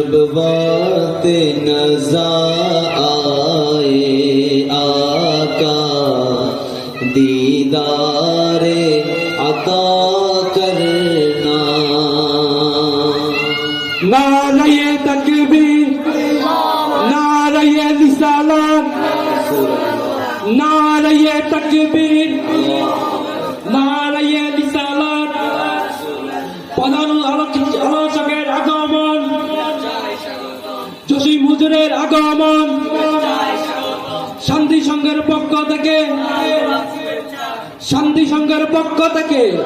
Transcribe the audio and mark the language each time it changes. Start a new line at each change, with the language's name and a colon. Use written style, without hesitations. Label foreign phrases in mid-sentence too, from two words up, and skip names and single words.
Urdu: وقت نظر آئے آقا دیدارِ عطا کرنا. نعرۂ تکبیر، نعرۂ رسالت، نعرۂ تکبیر، نعرۂ رسالت.
Bangla: প্রধান আলোচকের আগমন, জসিম হুজুরের আগমন, শান্তি সংঘের পক্ষ থেকে, শান্তি সংঘের পক্ষ থেকে